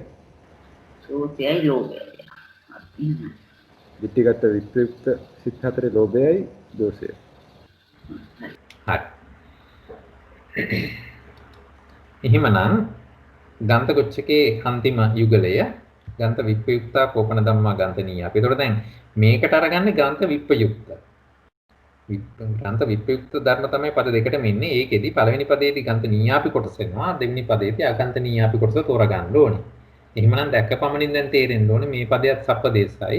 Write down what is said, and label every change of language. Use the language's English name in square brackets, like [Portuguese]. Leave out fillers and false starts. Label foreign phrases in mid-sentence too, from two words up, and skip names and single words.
[Sinhala] දෝෂයයි ලෝභයයි. ditthිගත විප්‍රයුක්ත සිත් 4 ලෝභයයි දෝෂයයි. හරි. එහෙමනම් ගන්ත කොච්චකේ අන්තිම යුගලය [Pali] ගන්ත විප්‍රයුක්තා කෝපන ධම්මා ගන්තනීය. [Sinhala] අපි ඒතකොට දැන් මේකට අරගන්නේ ගන්ත විප්‍රයුක්ත. ගන්ත විප්‍රයුක්ත ධර්ම තමයි පද දෙකටම ඉන්නේ. ඒකෙදි පළවෙනි පදයේදී ගන්ත නීයාපි කොටස එනවා. දෙවෙනි පදයේදී අගන්ත නීයාපි කොටස තෝරගන්න ඕනේ. එහෙමනම් දැක්කපමණින් දැන් තේරෙන්න ඕනේ මේ පදයට සප්පදේශයි.